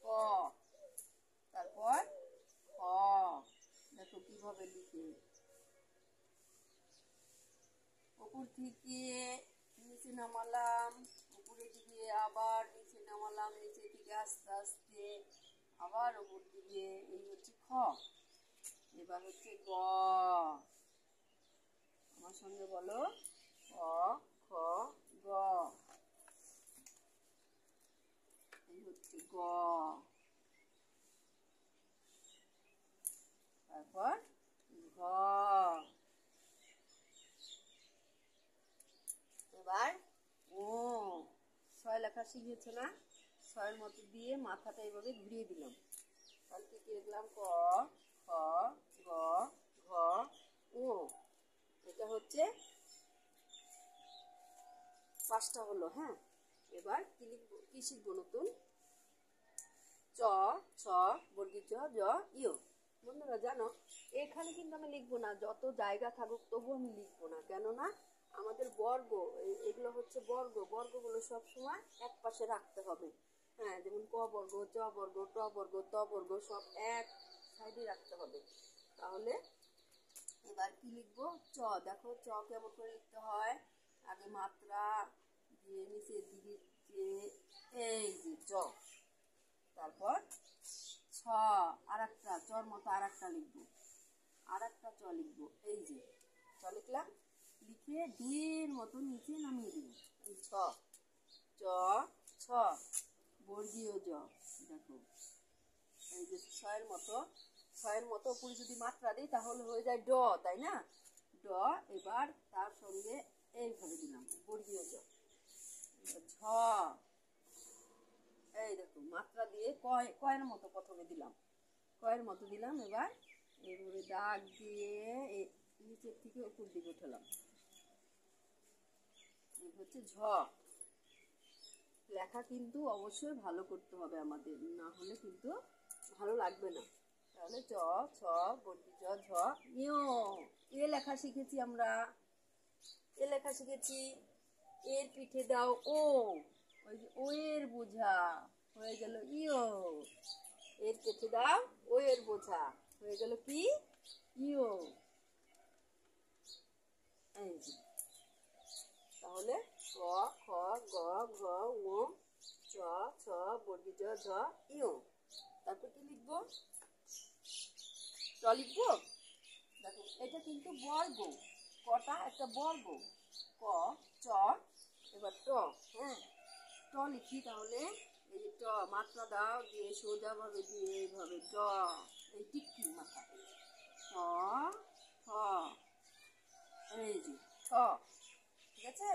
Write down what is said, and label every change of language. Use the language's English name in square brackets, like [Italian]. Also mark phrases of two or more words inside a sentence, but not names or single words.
[Bangla] তারপর খ, দেখো কিভাবে লিখে, উপর থেকে নিচে নামালাম, উপরের দিকে আবার নিচে নামালাম, নিচে থেকে আস্তে আস্তে আবার উপর দিকে। এই হচ্ছে খ। এবার হচ্ছে গ। আমার সঙ্গে বলো, ক, খ, গ। এই হচ্ছে গ। তারপর ঘ। এবার ও। ছয় লেখা শিখিয়েছে না? ছয়ের মতো দিয়ে মাথাটা এইভাবে ঘুরিয়ে দিলাম। তাহলে কি কি লিখলাম? ক, খ, গ, ঘ, ও। এটা হচ্ছে 5টা হলো। হ্যাঁ, এবার কি লিখবো, কি শিখবো নতুন? চ, ছ, বর্গীয় জ, জ, ইয়। বন্ধুরা জানো, এখানে কিন্তু আমি লিখবো না, যত জায়গা থাকুক তবু আমি লিখবো না। কেননা আমাদের বর্গ, এগুলো হচ্ছে বর্গ, বর্গগুলো সবসময় এক পাশে রাখতে হবে। হ্যাঁ, যেমন ক বর্গ, চ বর্গ, ট বর্গ, ত বর্গ সব এক সাইডে রাখতে হবে। তাহলে এবার কি লিখবো? চ। দেখো চ কেমন করে লিখতে হয়? আগে মাত্রা দিয়ে নিচের দিকে যে এই যে চ। তারপর ছ, আর একটা চর মতো আর একটা লিখবো, আর একটা চ লিখবো। এই যে চ লিখলাম, লিখে ঢের মতো নিচে নামিয়ে দিব। এই ছ, চ, ছ, বর্গীয় জ। দেখো এই যে ছয়ের মতো, ছয়ের মতো উপরে যদি মাত্রা দিই তাহলে হয়ে যায় ড, তাই না? ড। এবার তার সঙ্গে এইভাবে দিলাম বর্গীয় জ। ঝ। এই দেখো মাত্রা দিয়ে কয়ের মতো প্রথমে দিলাম, কয়ের মতো দিলাম। এবার এইভাবে দাগ দিয়ে নিচের থেকে উপর দিকে উঠালাম। এই হচ্ছে ঝ। লেখা কিন্তু অবশ্যই ভালো করতে হবে আমাদের, না হলে কিন্তু ভালো লাগবে না। তাহলে চ, ছ, বর্গী জ, ঝ, ইয়। এ লেখা শিখেছি আমরা, এ লেখা শিখেছি। এর পিঠে দাও ও, ওই যে ও এর বোঝা হয়ে গেল ইয়। এর পিঠে দাও ও এর বোঝা হয়ে গেল কি? ইয়। এই যে তাহলে ক, খ, গ, ঘ, ঙ, চ ছ বর্গী জ ঝ ইয়। তারপর কি লিখবো? ট লিখবো। দেখো এটা কিন্তু বর্গ, কটা একটা বর্গ, ক চ এবার ট। হ্যাঁ, ট লিখি তাহলে। এই যে ট মাত্রা দাও, দিয়ে সোজা ভাবে দিয়ে এইভাবে ট, এই টিকি মাথা ঠ ঠ, এই যে ঠ, ঠিক আছে।